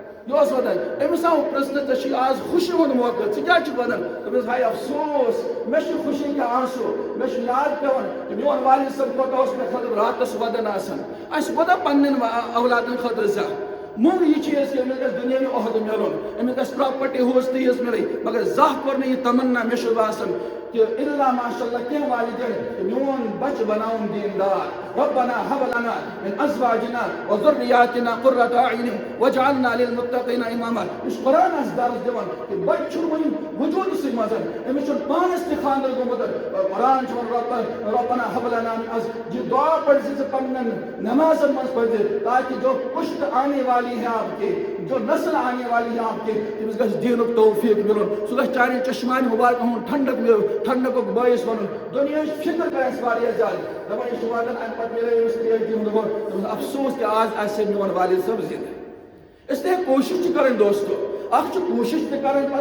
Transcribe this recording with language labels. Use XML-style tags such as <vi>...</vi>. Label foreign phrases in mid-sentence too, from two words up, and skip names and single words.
<ks>أمِس آو پرٛژھنہٕ ژےٚ چھُے آز خوشی ہُنٛد موقعہٕ ژٕ کیٛاہ چھُکھ ونان دوٚپُس ہاے افسوس مےٚ چھُ خوشی کیٛاہ آنسوٗ مےٚ چھُ یاد پیٚوان کہ میون والد صٲب کوتاہ اوس مےٚ خٲطرٕ راتس ودان آسان اَسہِ کوتاہ پننٮ۪ن اولادن خٲطرٕ زانٛہہ موٚنگ یہِ چیٖز کہ أمِس گژھِ دُنیٲوی عہدٕ میلُن أمِس گژھِ پراپرٹی ہُس تیٖژ میلٕنۍ مگر زانٛہہ کوٚر نہٕ یہِ تمنا مےٚ چھُ باسان کہ</ks> <ar>الا ماشاء اللہ</ar> <ks>کینٛہہ والدین میون بچہ بناوُن دیندار</ks> <ar>ربنا هب لنا من ازواجنا وذرياتنا قرة اعين واجعلنا للمتقين اماما</ar> <ks>یُس قرآن آسہِ درس دِوان کہ بچہ چھُنہٕ وُنہِ وجوٗدسٕے منٛز أمِس چھُنہٕ پانس تہِ خاندر گوٚمُت قرآن چھُ ونان</ks> <ar>ربنا هب لنا</ar> <ks>یہِ دعا پٔرۍ زِ ژٕ پننٮ۪ن نمازن منٛز پٔرزِ تاکہ</ks> <ur>جو پُشت آنے والی ہے آپ کے</ur> <ks>جو نسل آنے والی ہے آپ کے تٔمِس گژھِ دیٖنُک توفیق مِلُن سُہ گژھِ چانٮ۪ن چشمانہِ مُبارکن ہُنٛد ٹھنڈکُک باعث بنُن دُنیاہٕچ فکر کرِ اَسہِ واریاہ زیادٕ دپان یہِ چھُ واتان امہِ پتہٕ مِلے أمِس PhD ہُنٛد دۄہ دوٚپُن افسوس کہ آز آسہِ میون والد صٲب زِندٕ اسلیے کوٗشش چھِ کرٕنۍ دوستو اکھ چھُ کوٗشش تہِ کرٕنۍ پتہٕ</ks>